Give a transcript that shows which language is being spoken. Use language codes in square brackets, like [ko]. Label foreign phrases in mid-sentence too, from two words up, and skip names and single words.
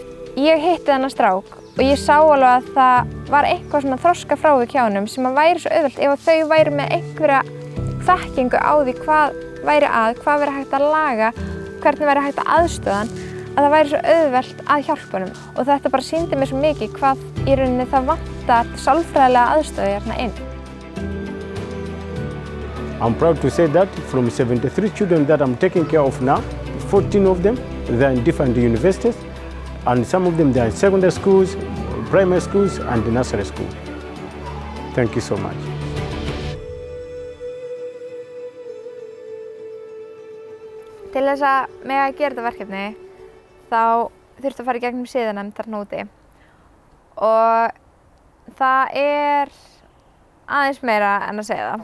[is] Ég hitti þennan strák og ég sá alveg að það var eitthvað svona þroskafrávik hjá honum sem að væri svo auðvelt ef þau væri með einhverja þekkingu á því hvað væri að, hvað væri hægt að laga, hvernig væri hægt að aðstoða hann, að það væri svo auðvelt að hjálpa honum. Og þetta bara sýndi mér svo mikið hvað í rauninni það vantar sálfræðilega aðstöðu hérna inn. [en] I'm proud to say that from 73 children that I'm taking care of now, 14 of them, they're in different universities, and some of them they're in secondary schools, primary schools, and nursery school. Thank you so much. [is] Til þess að mega gera þetta verkefni, þá þurfti að fara í gegnum siðanefnd þarna úti. Og það er aðeins meira en að segja það.